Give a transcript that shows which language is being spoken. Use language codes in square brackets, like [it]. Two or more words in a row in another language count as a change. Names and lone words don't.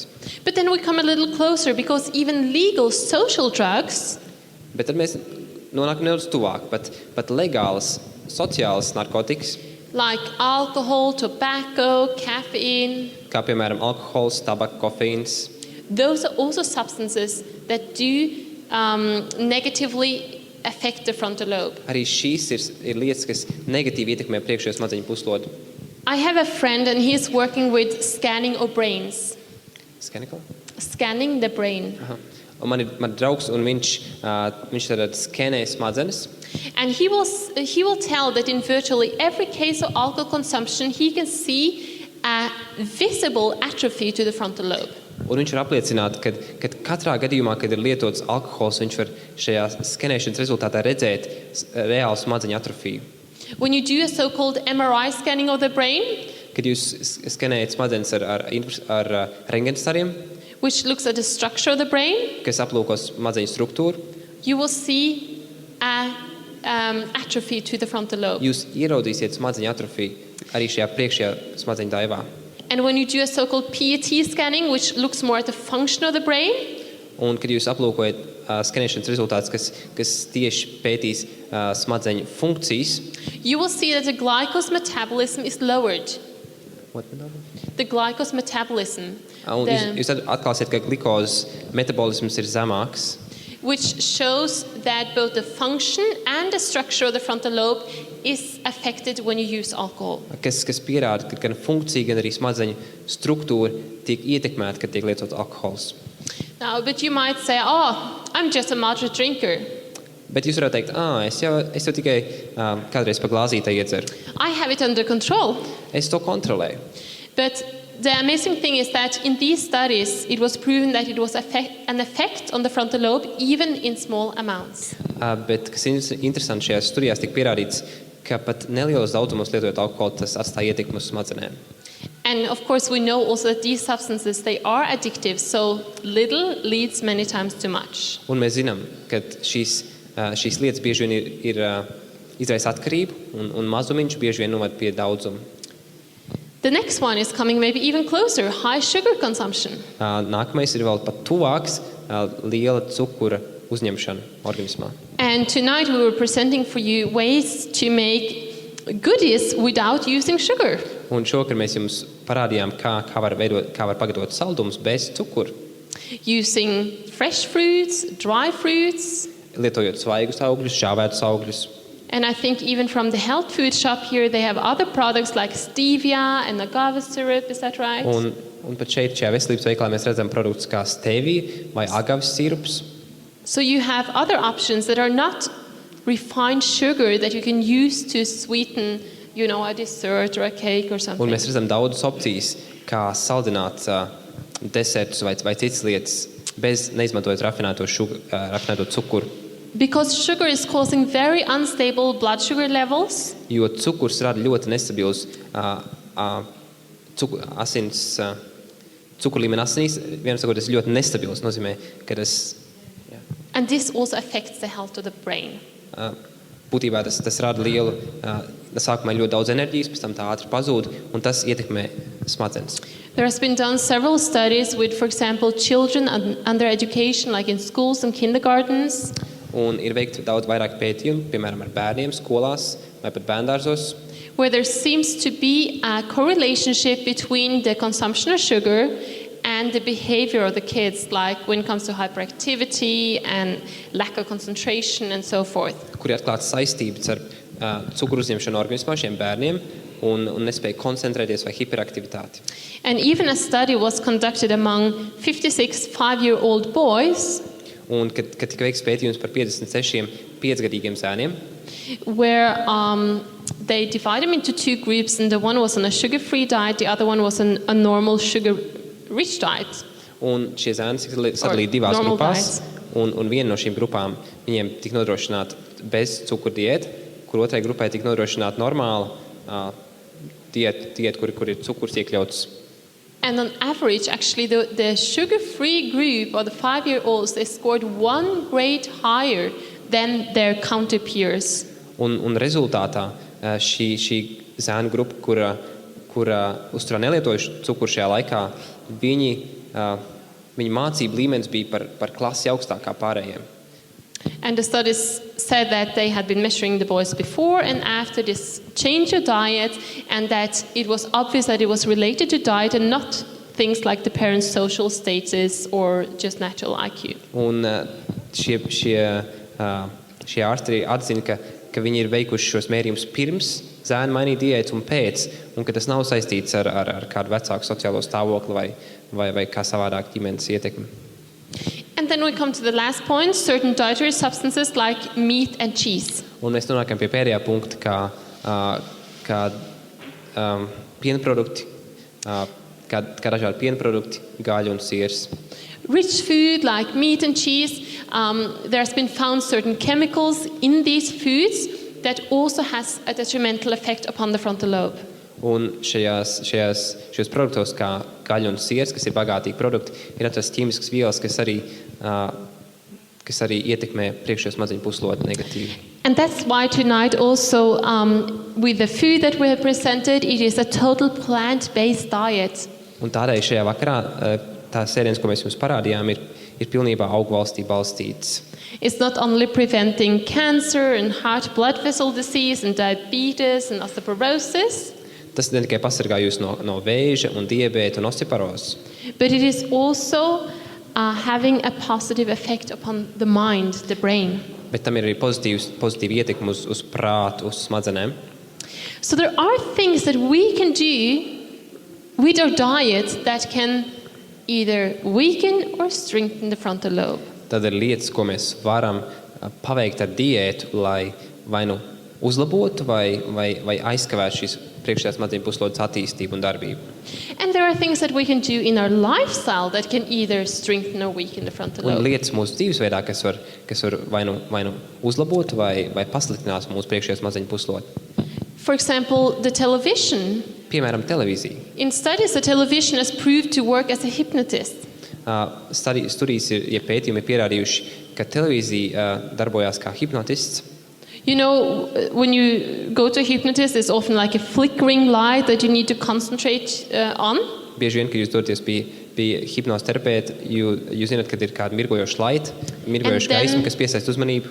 [en] But then we come a little closer because even legal social drugs, [lv] Bet tad mēs nonākam nedaudz tuvāk, pat legālas sociālas narkotikas, [en] like alcohol, tobacco, caffeine, [lv] kā piemēram alkohols, tabaka, kofeīns. [en] those are also substances that do negatively affect the frontal lobe. [lv] Arī šīs ir lietas, kas negatīvi ietekmē priekšējo smadzeņu puslodi. [en] I have a friend and he's working with scanning of brains. Scanning the brain. Aha. [lv] Un man ir draugs, un viņš tad skenē smadzenes. [en] And he will tell that in virtually every case of alcohol consumption, he can see a visible atrophy to the frontal lobe. [lv] Un viņš var apliecināt, ka katrā gadījumā, kad ir lietots alkohols, viņš var šajā skenēšanas rezultātā redzēt reālu smadzeņu atrofiju. [en] When you do a so-called MRI scanning of the brain, [lv] Kad jūs skenējat smadzenes ar rentgenstariem, [en] which looks at the structure of the brain, [lv] kas aplūko smadzeņu struktūru, [en] you will see a atrophy to the frontal lobe. [lv] jūs ieraudzīsiet smadzeņu atrofiju arī šajā priekšējā smadzeņu daivā. [en] And when you do a so-called PET scanning, which looks more at the function of the brain, [lv] Un kad jūs aplūkojat skenēšanas rezultātus, kas tieši pētīs smadzeņu funkcijas, [en] you will see that the glucose metabolism is lowered. The glucose metabolism, [lv] un jūs atklāsiet, ka glukozes metabolisms ir zemāks, [en] which shows that both the function and the structure of the frontal lobe is affected when you use alcohol. [lv] kas pierāda, ka gan funkcija, gan arī smadzeņu struktūra tiek ietekmēta, kad tiek lietots alkohols. [en] Now, but you might say, oh, I'm just a moderate drinker. [lv] Bet jūs varētu teikt, es jau tikai kādreiz pa glāzītei iedzeru. [en] I have it under control. [lv] Es to kontrolēju. [en] But the amazing thing is that in these studies, it was proven that it was an effect on the frontal lobe, even in small amounts. [lv] Bet, kas interesanti šajās studijās, tika pierādīts, ka pat nelielos daudzumos lietojot alkoholu, tas atstāja ietekmi uz smadzenēm. [en] And of course, we know also that these substances, they are addictive, so little leads many times to much. [lv] Un mēs zinām, ka šīs lietas bieži vien ir izraisa atkarību, un mazumiņš bieži vien noved pie daudzuma. [en] The next one is coming maybe even closer, high sugar consumption. [lv] Nākamais ir vēl pat tuvāks liela cukura uzņemšana organismā. [en] And tonight we were presenting for you ways to make goodies without using sugar. [lv] Un šokar mēs jums parādījām, kā var pagatavot saldumus bez cukura. [en] Using fresh fruits, dry fruits. [lv] Lietojot svaigus augļus, šāvētus augļus. [en] And I think even from the health food shop here, they have other products like stevia and agave syrup, is that right? [lv] Un pat šeit, šajā veselības veikalā, mēs redzam produktus kā stevija vai agaves sirups. [en] So you have other options that are not refined sugar that you can use to sweeten, a dessert or a cake or something. [lv] Un mēs redzam daudzas opcijas, kā saldināt desertus vai citas lietas, neizmantojot rafinēto cukuru. [en] Because sugar is causing very unstable blood sugar levels. [lv] Jo cukurs rada ļoti nestabils cukuru līmeni asinīs. Vienam sakot, tas ļoti nestabils nozīmē, ka tas [en] And this also affects the health of the brain. [lv] būtībā tas rada lielu, sākumā ļoti daudz enerģijas, pēc tam tā ātri pazūd, un tas ietekmē smadzenes. [en] There has been done several studies with, for example, children under education, like in schools and kindergartens. [lv] Un ir veikti daudz vairāk pētījumu, piemēram, ar bērniem skolās vai pat bērndārzos, [en] Where there seems to be a correlationship between the consumption of sugar and the behavior of the kids, like when it comes to hyperactivity and lack of concentration and so forth. [lv] kur ir atklāts saistības ar cukuru uzņemšanu organismā šiem bērniem un nespēja koncentrēties vai hiperaktivitāti. [en] And even a study was conducted among 56 5-year-old boys, [lv] Un, kad tika veikts pētījums par 56 5-gadīgiem zēniem, [en] where they divided them into two groups, and the one was on a sugar-free diet, the other one was on a normal sugar-rich diet. [lv] un šie zēni tika sadalīti divās normal grupās, un viena no šīm grupām viņiem tika nodrošināta bez cukuru diēta, kur otrai grupai tika nodrošināta normāla diēta, kur ir cukurs iekļauts. [en] And on average, actually, the sugar-free group, or the 5-year-olds, they scored 1 grade higher than their counter peers. [lv] Un rezultātā šī zēnu grupa, kura uzturā nelietojuši cukuru šajā laikā, viņu mācību līmenis bija par klasi augstākā pārējiem. [en] And the studies said that they had been measuring the boys before and after this change of diet, and that it was obvious that it was related to diet and not things like the parents' social status or just natural IQ. [lv] Un šie ārsti arī atzina, ka viņi ir veikuši šos mērījumus pirms zēni mainīja diētu un pēc, un ka tas nav saistīts ar kādu vecāku sociālo stāvokli vai kā savādāk ģimenes ietekmi. [en] And then we come to the last point, certain dietary substances like meat and cheese. [lv] Un mēs nonākam pie pēdējā punkta, kā pienprodukti, kā dažādi pienprodukti, gaļa un siers. [en] Rich food like meat and cheese, there has been found certain chemicals in these foods that also has a detrimental effect upon the frontal lobe. [lv] Un šajos produktos, kā gaļa un siers, kas ir bagātīgi produkti, ir atrastas ķīmiskas vielas, kas arī ietekmē priekšējo smadzeņu puslodi negatīvi. [en] And that's why tonight also, with the food that we have presented, it is a total plant-based diet. [lv] Un tādēļ šajā vakarā tās ēdienas, ko mēs jums parādījām, ir pilnībā augvalstī balstītas. [en] It's not only preventing cancer and heart blood vessel disease and diabetes and osteoporosis, [lv] Tas ne tikai pasargā jūs no vēža un diabēta un osteoporozes, [en] but it is also having a positive effect upon the mind, the brain. [lv] bet tam ir arī pozitīva ietekme uz prātu, uz smadzenēm. [en] So there are things that we can do with our diet that can either weaken or strengthen the frontal lobe. [lv] Tad ir lietas, ko mēs varam paveikt ar diētu, lai vai nu uzlabotu vai aizkavētu šīs priekšējās smadzeņu puslodes attīstību un darbību. [en] And there are things that we can do in our lifestyle that can either strengthen or weaken the frontal [lv] Un lobe. lietas mūsu dzīvesveidā, kas var vai nu uzlabot vai pasliktināt mūsu priekšējās smadzeņu puslodi. [en] For example, the television. [lv] Piemēram, televīzija. [en] In studies, the television has proved to work as a hypnotist. [lv] Studijas pētījumi ir pierādījuši, ka televīzija darbojās kā hipnotists. [en] You know, when you go to a hypnotist, there's often like a flickering light that you need to concentrate on. [lv] Bieži vien, kad jūs doties pie hipnozes terapeita, jūs zināt, kad ir kāda mirgojoša laita, mirgojoša gaisma, kas piesaista uzmanību.